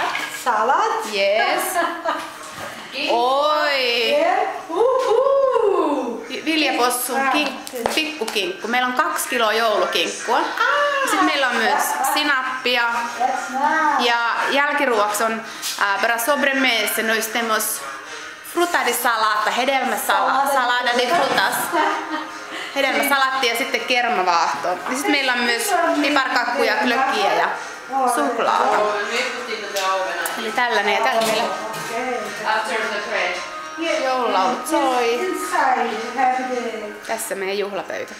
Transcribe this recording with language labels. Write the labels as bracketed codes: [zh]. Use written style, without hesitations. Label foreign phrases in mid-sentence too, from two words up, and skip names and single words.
[fi] Salat. [en] Yes. Oi. [fi] Viljapossun pikkukinkku. Meillä on 2 kiloa joulukinkkua. Sitten meillä on myös sinappia. Ja jälkiruoksi on [pt] para sobremesa nós temos fruta de salata, salada de frutas. [fi] Hedelmäsalatti ja sitten kermavaahto. Ja sitten meillä on myös piparkakkuja, klökkiä ja suklaata. Eli tällainen ja tällä meillä joululaulut soi. Tässä meidän juhlapöytä.